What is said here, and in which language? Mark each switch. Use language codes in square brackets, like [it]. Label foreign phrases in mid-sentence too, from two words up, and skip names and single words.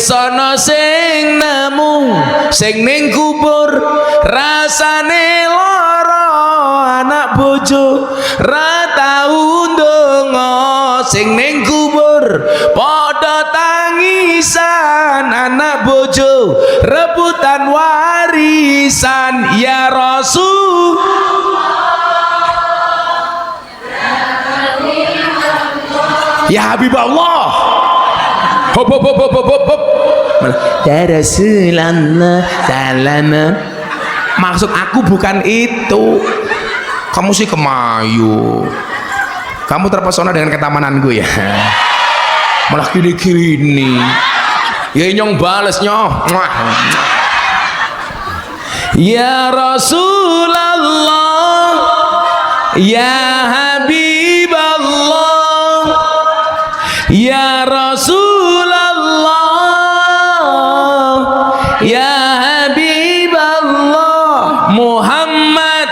[jv] ana sing nemu sing ning kubur rasane lara anak bojo ra tau ndonga sing ning kubur padha tangisan anak bojo rebutan warisan [ar] يا رسول. يا حبيب الله. Hop hop hop hop hop hop. يا رسول الله سلاما. [id] Maksud aku bukan itu. Kamu sih kemayu. Kamu terpesona dengan ketamananku ya. Malah gini-gini. [jv] Ya nyong bales nyoh. [ar] يا رسول الله يا حبيب الله يا رسول الله يا حبيب الله محمد